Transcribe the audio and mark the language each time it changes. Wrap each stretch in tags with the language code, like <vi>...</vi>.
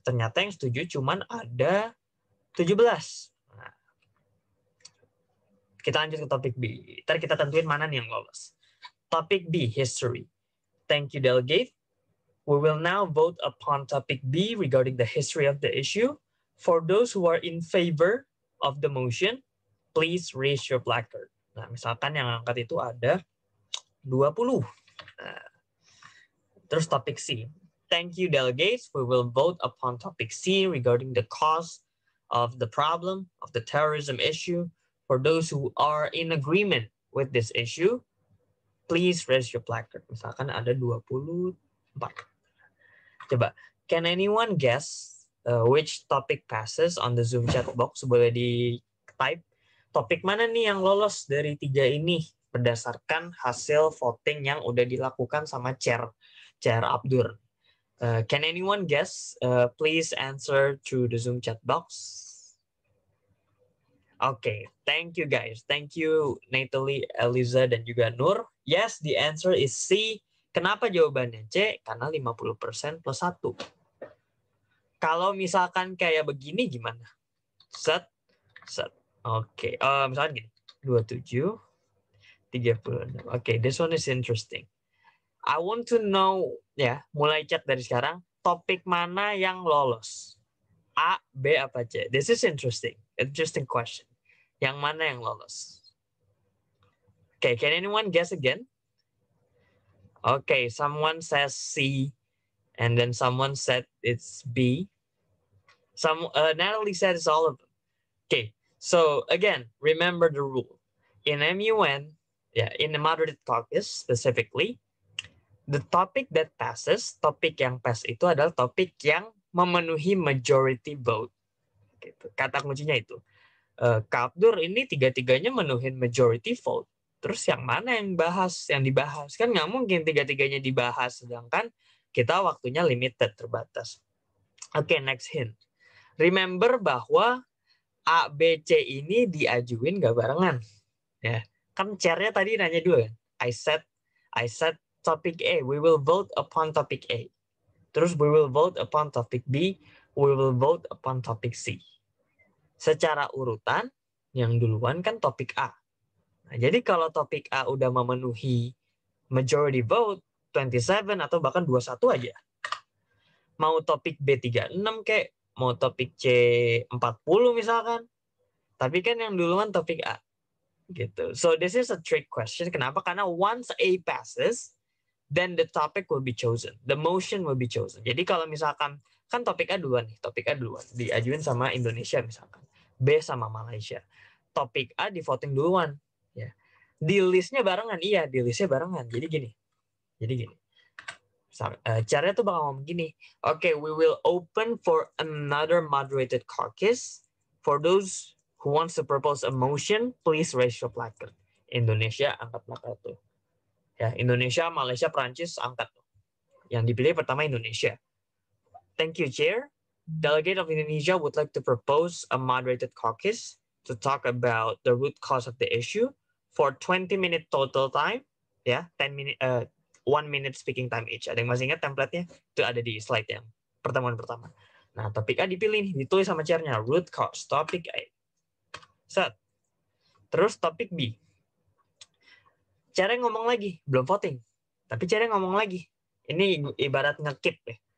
<id>Ternyata yang setuju cuman ada 17. Nah, kita lanjut ke topik B. Ntar kita tentuin mana nih yang lolos.</id> <en>Topic B, history. Thank you, delegate. We will now vote upon topic B regarding the history of the issue. For those who are in favor of the motion, please raise your placard.</en> <id>Nah, misalkan yang angkat itu ada 20. Nah, terus topik C.</id> <en>Thank you, delegates. We will vote upon topic C regarding the cause of the problem of the terrorism issue. For those who are in agreement with this issue, please raise your placard.</en> <id>Misalkan ada 24. Coba,</id> <en>can anyone guess which topic passes on the Zoom chat box?</en> <id>Boleh di-type. Topik mana nih yang lolos dari 3 ini berdasarkan hasil voting yang udah dilakukan sama Chair Abdur.</id> <en>Can anyone guess? Please answer through the Zoom chat box. Okay, thank you guys. Thank you Natalie, Eliza,</en> <id>dan juga</id> <en>Nur. Yes, the answer is C.</en> <id>Kenapa jawabannya C? Karena 50% plus 1. Kalau misalkan kayak begini gimana? Set. Oke, misalkan gini. 27, 36.</id> <en>Oke, this one is interesting. I want to know,</en> <id>ya, mulai chat dari sekarang, topik mana yang lolos?</id> <en>A, B, apa C? This is interesting. Interesting question.</en> <id>Yang mana yang lolos?</id> <en>Okay, can anyone guess again? Okay, someone says C, and then someone said it's B. Natalie said it's all of them. Okay, so again, remember the rule. In MUN, in the moderated caucus specifically, the topic that passes,</en> <id>topik yang pass itu adalah topik yang memenuhi majority vote. Gitu. Kata kuncinya itu. Kak Abdur ini tiga-tiganya menuhin majority vote. Terus yang mana yang dibahas? Kan nggak mungkin tiga-tiganya dibahas, sedangkan kita waktunya limited, terbatas. Oke,</id> <en>next hint.</en> <id>Remember bahwa A, B, C ini diajuin nggak barengan. Ya, kan chair-nya tadi nanya dua kan.</id> <en>I said topic A, we will vote upon topic A. Terus we will vote upon topic B, we will vote upon topic C.</en> <id>Secara urutan, yang duluan kan topik A. Nah, jadi kalau topik A udah memenuhi majority vote, 27 atau bahkan 21 aja. Mau topik B 36 kayak, mau topik C 40 misalkan. Tapi kan yang duluan topik A. Gitu.</id> <en>So this is a trick question. Kenapa? Karena once A passes, then the topic will be chosen. The motion will be chosen.</en> <id>Jadi kalau misalkan, kan topik A duluan nih, diajuin sama Indonesia misalkan. B sama Malaysia. Topik A di voting duluan. Ya. Di listnya barengan, iya di listnya barengan. Jadi gini. Caranya tuh bakal ngomong gini.</id> <en>Okay, we will open for another moderated caucus. For those who wants to propose a motion, please raise your placard.</en> <id>Indonesia angkat placard tuh. Ya, Indonesia, Malaysia, Prancis angkat. Yang dipilih pertama Indonesia.</id> <en>Thank you, Chair. Delegate of Indonesia would like to propose a moderated caucus to talk about the root cause of the issue for 20-minute total time. Ya, 1 minute speaking time each.</en> <id>Ada yang masih ingat template-nya? Itu ada di slide yang pertemuan pertama. Nah, topik A dipilih nih, ditulis sama chair-nya, root cause, topik A. Set. Terus topik B. Chair ngomong lagi, belum voting. Tapi chair ngomong lagi. Ini ibarat nge-keep ya.</id>